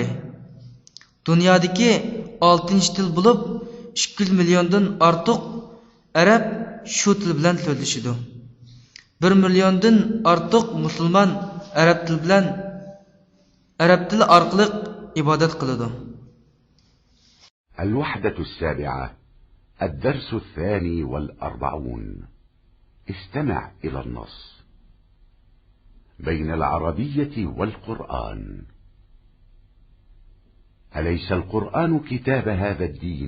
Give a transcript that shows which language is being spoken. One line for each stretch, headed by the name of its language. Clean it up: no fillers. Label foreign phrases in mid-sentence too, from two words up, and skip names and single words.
Uzbek: Dunyodagi 6-chi til bo'lib, 200 milliondan ortiq arab shu til bilan so'zlashadi. 1 milliondan ortiq musulmon arab tili orqali ibodat qiladi.
Arabic: الوحدة السابعة الدرس 42. استمع إلى النص. بين العربية والقرآن. أليس القرآن كتاب هذا الدين؟